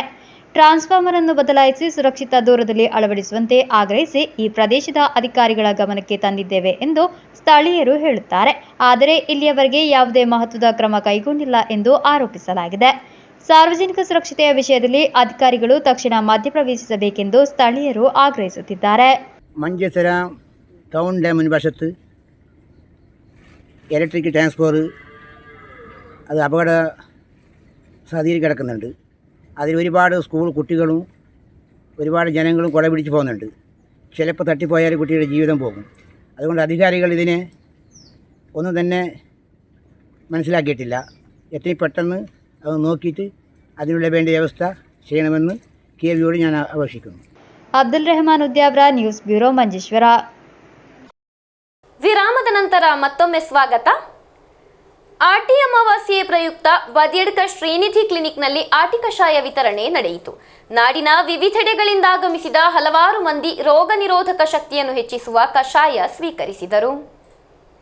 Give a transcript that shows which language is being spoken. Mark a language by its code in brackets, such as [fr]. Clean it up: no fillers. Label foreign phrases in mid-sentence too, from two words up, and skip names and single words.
[kn] ಟ್ರಾನ್ಸ್ಫಾರ್ಮರ್ ಅನ್ನು ಬದಲಾಯಿಸಿ ಸುರಕ್ಷಿತ ದೂರದಲ್ಲಿ ಅಳವಡಿಸುವಂತೆ ಆಗ್ರಹಿಸಿ ಈ ಪ್ರದೇಶದ ಅಧಿಕಾರಿಗಳ ಗಮನಕ್ಕೆ ತಂದಿದ್ದೇವೆ ಎಂದು ಸ್ಥಳೀಯರು ಹೇಳುತ್ತಾರೆ. ಆದರೆ ಇಲ್ಲಿಯವರೆಗೆ ಯಾವುದೇ ಮಹತ್ವದ ಕ್ರಮ ಕೈಗೊಂಡಿಲ್ಲ ಎಂದು ಆರೋಪಿಸಲಾಗಿದೆ. ಸಾರ್ವಜನಿಕ ಸುರಕ್ಷತೆಯ ವಿಷಯದಲ್ಲಿ ಅಧಿಕಾರಿಗಳು ತಕ್ಷಣ ಮಧ್ಯಪ್ರವೇಶಿಸಬೇಕೆಂದು ಸ್ಥಳೀಯರು ಆಗ್ರಹಿಸುತ್ತಿದ್ದಾರೆ. [ml] മഞ്ചേശ്വര ടൗൺ ഡാമിന് വശത്ത് ഇലക്ട്രിക് ട്രാൻസ്ഫോർ അത് അപകട സാധ്യതയിൽ കിടക്കുന്നുണ്ട്. അതിൽ ഒരുപാട് സ്കൂൾ കുട്ടികളും ഒരുപാട് ജനങ്ങളും കുട പിടിച്ച് പോകുന്നുണ്ട്. ചിലപ്പോൾ തട്ടിപ്പോയാൽ കുട്ടിയുടെ ജീവിതം പോകും. അതുകൊണ്ട് അധികാരികൾ ഇതിനെ ഒന്നും തന്നെ മനസ്സിലാക്കിയിട്ടില്ല. എത്രയും പെട്ടെന്ന് അത് നോക്കിയിട്ട് അതിനുള്ള വേണ്ട വ്യവസ്ഥ ചെയ്യണമെന്ന് KVയോട് ഞാൻ അപേക്ഷിക്കുന്നു. [kn] ಅಬ್ದುಲ್ ರೆಹಮಾನ್ ಉದ್ಯಾವ್ರ, ನ್ಯೂಸ್ ಬ್ಯೂರೋ, ಮಂಜೇಶ್ವರ. ವಿರಾಮದ ನಂತರ ಮತ್ತೊಮ್ಮೆ ಸ್ವಾಗತ. ಆಟಿ ಅಮಾವಾಸ್ಯೆ ಪ್ರಯುಕ್ತ ಬದಿಯಡ್ಕ ಶ್ರೀನಿಧಿ ಕ್ಲಿನಿಕ್ನಲ್ಲಿ ಆಟಿ ಕಷಾಯ ವಿತರಣೆ ನಡೆಯಿತು. ನಾಡಿನ ವಿವಿಧೆಡೆಗಳಿಂದ ಆಗಮಿಸಿದ ಹಲವಾರು ಮಂದಿ ರೋಗ ನಿರೋಧಕ ಶಕ್ತಿಯನ್ನು ಹೆಚ್ಚಿಸುವ ಕಷಾಯ ಸ್ವೀಕರಿಸಿದರು.